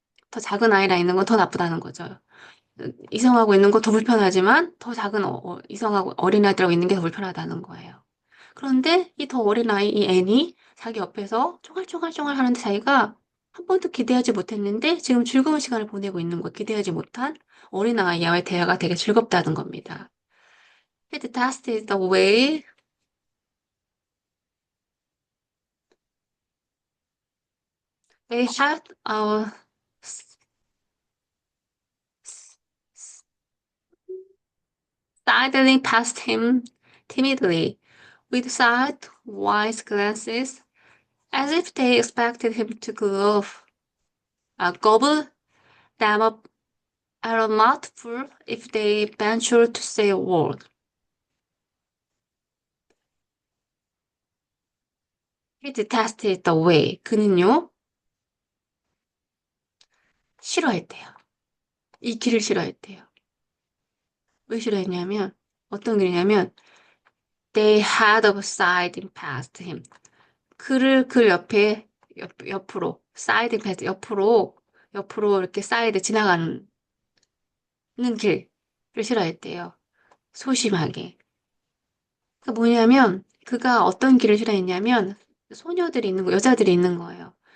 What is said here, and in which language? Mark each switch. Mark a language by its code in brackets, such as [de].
[ko] 더 작은 아이랑 있는 건 더 나쁘다는 거죠. 이성하고 있는 거 더 불편하지만 더 작은 이성하고 어린아이들하고 있는 게 더 불편하다는 거예요. 그런데 이 더 어린아이, 이 애니 자기 옆에서 쫑알쫑알쫑알 하는데 자기가 한 번도 기대하지 못했는데 지금 즐거운 시간을 보내고 있는 거 기대하지 못한 어린아이와의 대화가 되게 즐겁다는 겁니다. [en] It tested the way they had s- s- sidling past him timidly, with side, wise glances, as if they expected him to gobble them up at a mouthful if they ventured to say a word. He detested the way. [ko] 그는요, 싫어했대요. 이 길을 싫어했대요. 왜 싫어했냐면, 어떤 길이냐면, [en] they had a siding past him. [ko] 그 옆에, 옆으로, [en] siding past, [ko] 옆으로 이렇게 사이드 지나가는 길을 싫어했대요. 소심하게. 그 뭐냐면 그가 어떤 길을 싫어했냐면 소녀들이 있는 거, 여자들이 있는 거예요.